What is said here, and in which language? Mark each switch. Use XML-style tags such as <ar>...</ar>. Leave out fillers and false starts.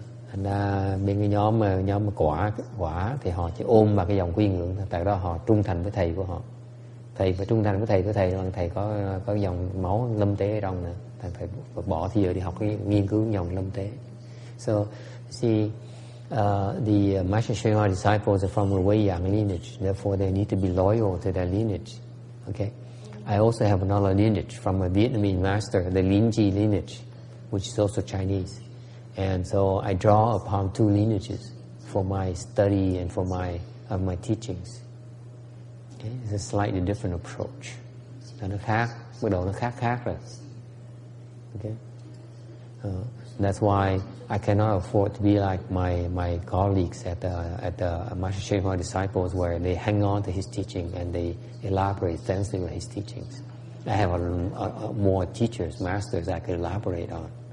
<vi>Thành ra bên cái nhóm quả thì họ chỉ ôm vào cái dòng quy ngưỡng, tại đó họ trung thành với thầy của họ. Thầy phải trung thành với thầy của thầy, bằng thầy có dòng máu Lâm Tế ở trong nè, thầy phải bỏ thì giờ đi học cái nghiên cứu dòng Lâm Tế.</vi> <en>So see, the Master Hsuan Hoa disciples are from the Wei Yang lineage, therefore they need to be loyal to their lineage. Okay, I also have another lineage from a Vietnamese master, the Lin Ji lineage, which is also Chinese, and so I draw upon two lineages for my study and for my teachings. Okay? It's a slightly different approach.</en> <vi>Nó khác, bắt đầu nó khác rồi.</vi> <en>Okay, that's why I cannot afford to be like my colleagues at the Master Hsuan Hoa disciples, where they hang on to his teaching and they elaborate extensively on his teachings. I have more teachers, masters I could elaborate on.</en>